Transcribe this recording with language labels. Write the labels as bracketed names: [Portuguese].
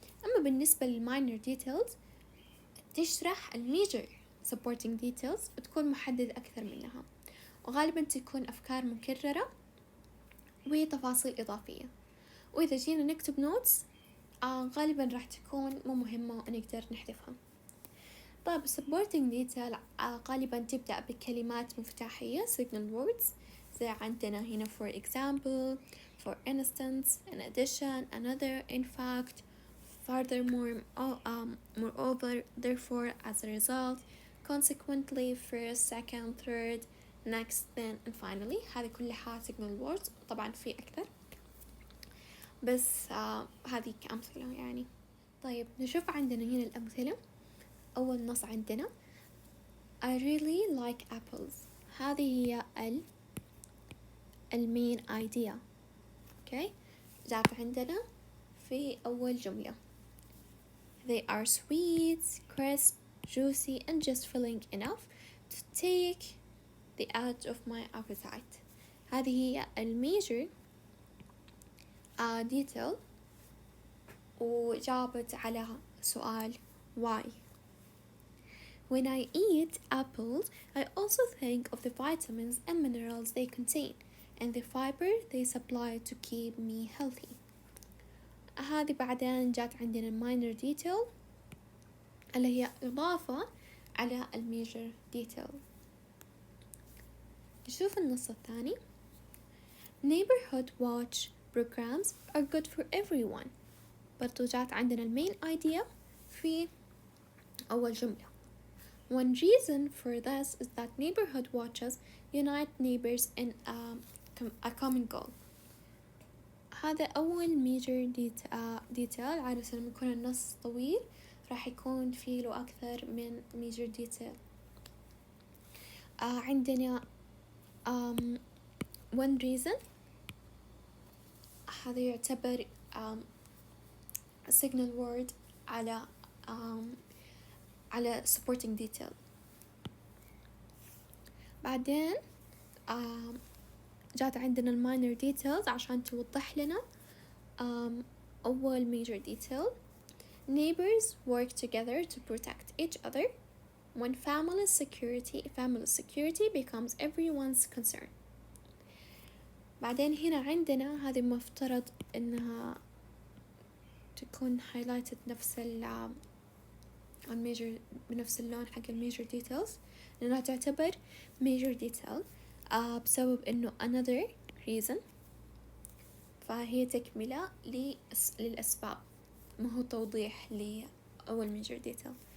[Arabic] أما بالنسبة للminor details تشرح major supporting details وتكون محددة أكثر منها، وغالبا تكون أفكار مكررة وتفاصيل إضافية. وإذا جينا نكتب نوتس غالبا راح تكون مو مهمة ونقدر نحذفها. طيب supporting detail غالبا تبدأ بكلمات مفتاحية signal words زي عندنا هنا [English] for example, for instance, in addition, another, in fact, furthermore, moreover, therefore, as a result, consequently, first, second, third, next, then, and finally. [Arabic] هذه كلها signal words. طبعا في أكثر بس هذه كأمثلة يعني. طيب نشوف عندنا هنا الأمثلة. أول نص عندنا [English] I really like apples. [Arabic] هذه هي المين idea. okay. جاءت عندنا في أول جملة [English] They are sweet, crisp, juicy and just filling enough to take the edge of my appetite. [Arabic] هذه هي الميجر detail وجاوبت على سؤال why. [English] When I eat apples, I also think of the vitamins and minerals they contain and the fiber they supply to keep me healthy. [Arabic] هذه بعدين جات عندنا minor detail اللي هي إضافة على الميجر detail. نشوف النص الثاني [English] Neighborhood watch programs are good for everyone. [Arabic] برضو جات عندنا المين idea في أول جملة. [English] One reason for this is that neighborhood watches unite neighbors in a common goal. [Arabic] هذا أول major detail. عادة لما يكون النص طويل راح يكون فيه له أكثر من major detail. عندنا [English] one reason [Arabic] هذا يعتبر signal word على supporting detail. بعدين جات عندنا الماينر ديتيلز عشان توضح لنا أول major detail. [English] Neighbors work together to protect each other. When family security becomes everyone's concern. [Arabic] بعدين هنا عندنا هذه مفترض إنها تكون highlighted نفس major بنفس اللون حق major details، لأنها تعتبر major detail بسبب إنه [English] another reason، [Arabic] فهي تكملة للأسباب، ما هو توضيح لأول major detail.